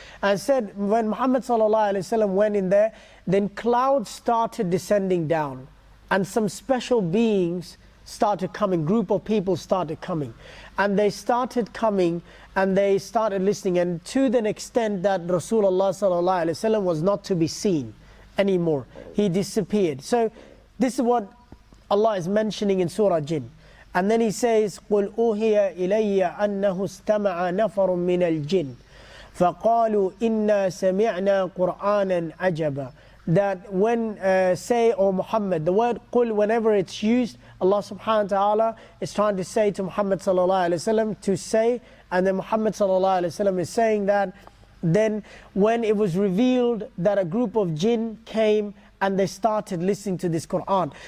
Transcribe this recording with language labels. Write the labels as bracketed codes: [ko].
[en] And said when Muhammad SAW went in there, then clouds started descending down, and some special beings started coming, group of people started coming, and they started coming and they started listening, and to the extent that Rasulullah SAW was not to be seen anymore. He disappeared. So this is what Allah is mentioning in Surah Jinn. And then he says, [ar] قُلْ أُوهِيَ إِلَيَّ أَنَّهُ اسْتَمَعَ نَفَرٌ مِّنَ الْجِنِّ فَقَالُوا إِنَّا سَمِعْنَا قُرْآنًا عَجَبًا. [en] That when say, O Muhammad, the word qul, whenever it's used, Allah subhanahu wa ta'ala is trying to say to Muhammad sallallahu alayhi wa sallam to say, and then Muhammad sallallahu alayhi wa sallam is saying that. Then when it was revealed that a group of jinn came and they started listening to this Qur'an.